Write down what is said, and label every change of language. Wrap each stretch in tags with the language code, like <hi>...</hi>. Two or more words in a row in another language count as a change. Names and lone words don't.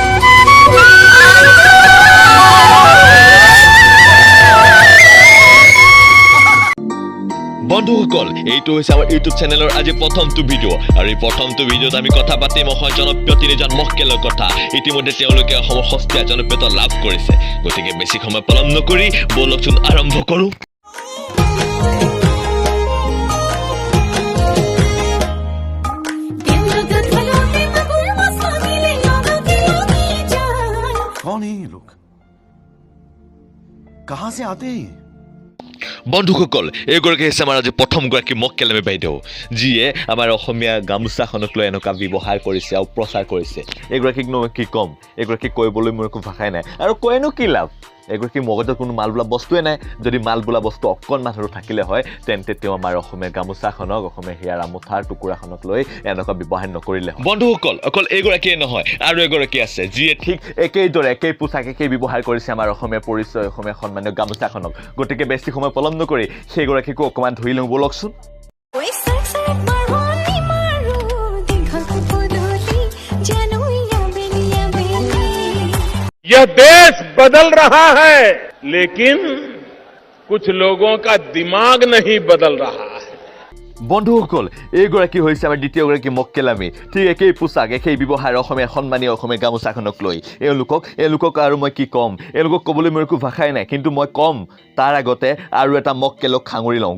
<as>বন্ধুসকল, এইটো হৈছে আমাৰ</as> <en>YouTube channel</en> <as>আজি প্ৰথমটো ভিডিঅ'। আৰু এই প্ৰথমটো ভিডিঅ'ত আমি কথা পাতিম অসমৰ জনপ্ৰিয় তিনিজন মক্কেলৰ কথা। ইতিমধ্যে তেওঁলোকে অসমৰ সস্তীয়া জনপ্ৰিয়তা লাভ কৰিছে। গতিকে বেছি সময় পলম নকৰি ব'লকচোন আৰম্ভ কৰোঁ।</as> <hi>कौन है ये लोग? कहां से आते हैं?</hi> <as>বন্ধুসকল, এইগৰাকী হৈছে আমাৰ আজি প্ৰথমগৰাকী মক্কেলামী বাইদেউ, যিয়ে আমাৰ অসমীয়া গামোচাখনক লৈ এনেকুৱা ব্যৱহাৰ কৰিছে আৰু প্ৰচাৰ কৰিছে। এইগৰাকীক মই কি ক'ম, এইগৰাকীক কৈবলৈ মোৰ একো ভাষাই নাই। আৰু কৈনো কি লাভ, এগৰাকী মগজত কোনো মাল বোলা বস্তুৱে নাই। যদি মাল বোলা বস্তু অকণমান আৰু থাকিলে হয়, তেন্তে তেওঁ আমাৰ অসমীয়া গামোচাখনক, অসমীয়া হিয়াৰ মুঠাৰ টুকুৰাখনক লৈ এনেকুৱা ব্যৱহাৰ নকৰিলে হয়। বন্ধুসকল, অকল এইগৰাকীয়ে নহয়, আৰু এগৰাকী আছে যিয়ে ঠিক একেইদৰে একেই পোচাক একেই ব্যৱহাৰ কৰিছে আমাৰ অসমীয়া পৰিচয়, অসমীয়া সন্মানীয় গামোচাখনক। গতিকে বেছি সময় পলম নকৰি সেইগৰাকীকো অকণমান ধৰি লওঁ ব'লকচোন।</as> <hi>यह देश बदल रहा है, लेकिन कुछ लोगों का दिमाग नहीं बदल रहा है।</hi> <as>বন্ধুসকল, এইগৰাকী হৈছে আমাৰ দ্বিতীয়গৰাকী মক্কেলামী, ঠিক একেই পোচাক একেই ব্যৱহাৰ অসমীয়া সন্মানীয় অসমীয়া গামোচাখনক লৈ। এওঁলোকক আৰু মই কি ক'ম, এওঁলোকক ক'বলৈ মোৰ একো ভাষাই নাই। কিন্তু মই ক'ম তাৰ আগতে আৰু এটা মক্কেলক সাঙুৰি লওঁ।</as>